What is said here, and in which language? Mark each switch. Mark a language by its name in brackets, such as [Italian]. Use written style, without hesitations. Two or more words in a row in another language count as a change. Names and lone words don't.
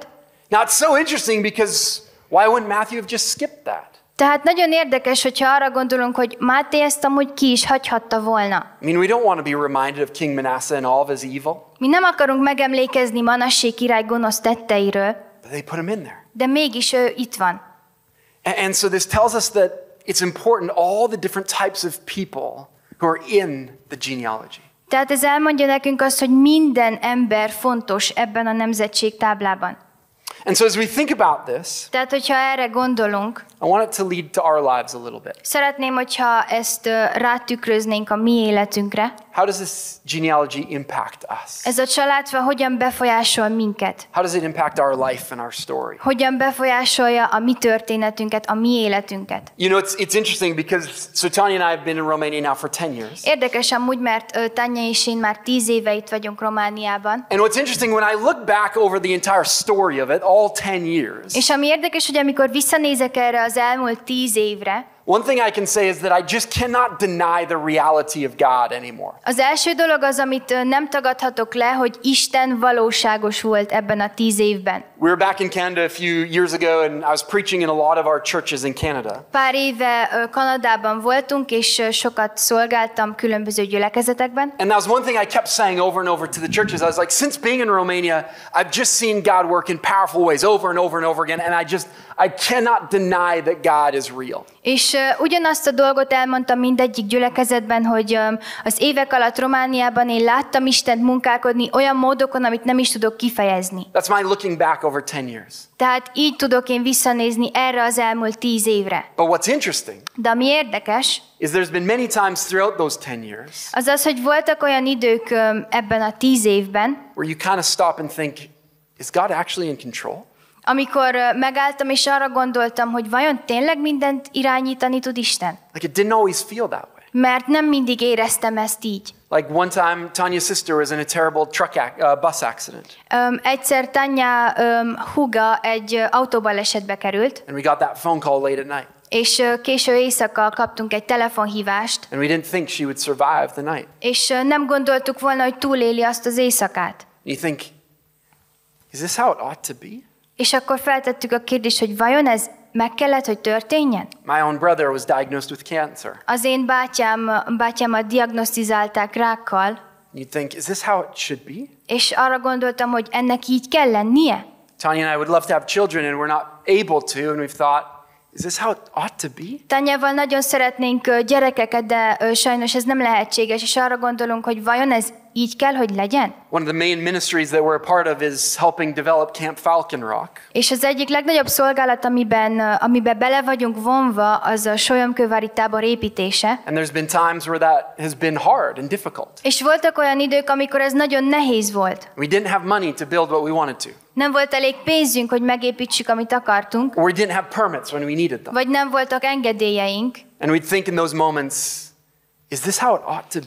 [English] Now it's so interesting because why wouldn't Matthew have just skipped that? [Hungarian] Tehát nagyon érdekes, hogyha arra gondolunk, hogy Máté ezt amúgy ki is hagyhatta volna. [English] I mean, we don't want to be reminded of King Manasseh and all of his evil, [Hungarian] Mi nem akarunk megemlékezni Manassé király gonosz tetteiről, [English] but they put him in there. [Hungarian] de mégis ő itt van. [English] And so this tells us that it's important, all the different types of people who are in the genealogy. [Hungarian] Tehát ez elmondja nekünk azt, hogy minden ember fontos ebben a nemzetségtáblában. [English] And so as we think about this, [Hungarian] Tehát, hogyha erre gondolunk, [English] I want it to lead to our lives a little bit. [Hungarian] szeretném, hogyha ezt rátükröznénk a mi életünkre. [English] How does this genealogy impact us? [Hungarian] Ez a családfa hogyan befolyásol minket? [English] How does it impact our life and our story? [Hungarian] Hogyan befolyásolja a mi történetünket, a mi életünket? [English] You know, it's interesting because so Tanya and I have been in Romania now for 10 years. [Hungarian] Érdekes amúgy, mert Tanya és én már 10 éve itt vagyunk Romániában. [English] And what's interesting, when I look back over the entire story of it, all 10 years, [Hungarian] És ami érdekes, hogy amikor visszanézek erre az elmúlt 10 évre, [English] one thing I can say is that I just cannot deny the reality of God anymore. [Hungarian] az első dolog az, amit nem tagadhatok le, hogy Isten valóságos volt ebben a 10 évben. [English] We were back in Canada a few years ago and I was preaching in a lot of our churches in Canada. [Hungarian] Pár éve Kanadában voltunk, és sokat szolgáltam különböző gyülekezetekben. [English] And that was one thing I kept saying over and over to the churches. I was like, since being in Romania, I've just seen God work in powerful ways over and over and over again, and I cannot deny that God is real. [Hungarian] És ugyanazt a dolgot elmondtam mindegyik gyülekezetben, hogy az évek alatt Romániában én láttam Istent munkálkodni olyan módokon, amit nem is tudok kifejezni. [English] That's my looking back over 10 years. [Hungarian] Tehát így tudok én visszanézni erre az elmúlt 10 évre. [English] But what's interesting [Hungarian] De ami érdekes, [English] is there's been many times throughout those 10 years [Hungarian] az az, hogy voltak olyan idők ebben a 10 évben, [English] where you kind of stop and think, is God actually in control? [Hungarian] amikor megálltam és arra gondoltam, hogy vajon tényleg mindent irányítani tud Isten? [English] Like it didn't always feel that way. [Hungarian] Mert nem mindig éreztem ezt így. [English] Like one time, Tanya's sister was in a terrible bus accident. [Hungarian] Egyszer Tanya húga egy autóbalesetbe került, [English] And we got that phone call late at night. [Hungarian] és késő éjszaka kaptunk egy telefonhívást, [English] And we didn't think she would survive the night. [Hungarian] és nem gondoltuk volna, hogy túléli azt az éjszakát. [English] You think, is this how it ought to be? [Hungarian] És akkor feltettük a kérdést, hogy vajon ez meg kellett, hogy történjen? [English] My own brother was diagnosed with cancer. [Hungarian] Az én bátyámat diagnosztizálták rákkal, [English] You think, is this how it should be? [Hungarian] és arra gondoltam, hogy ennek így kell lennie. [English] Tanya and I would love to have children and we're not able to, and we've thought, is this how it ought to be? [Hungarian] Tanyával nagyon szeretnénk gyerekeket, de sajnos ez nem lehetséges, és arra gondolunk, hogy vajon ez így kell, hogy legyen? [English] One of the main ministries that we're a part of is helping develop Camp Falcon Rock. [Hungarian] És az egyik legnagyobb szolgálat, amiben bele vagyunk vonva, az a Solyomkővári tábor építése. [English] And there's been times where that has been hard and difficult. [Hungarian] És voltak olyan idők, amikor ez nagyon nehéz volt. [English] We didn't have money to build what we wanted to. [Hungarian] Nem volt elég pénzünk, hogy megépítsük, amit akartunk, [English] Or we didn't have permits when we needed them. [Hungarian] vagy nem voltak engedélyeink. [English] And we'd think in those moments, is this how it ought to be?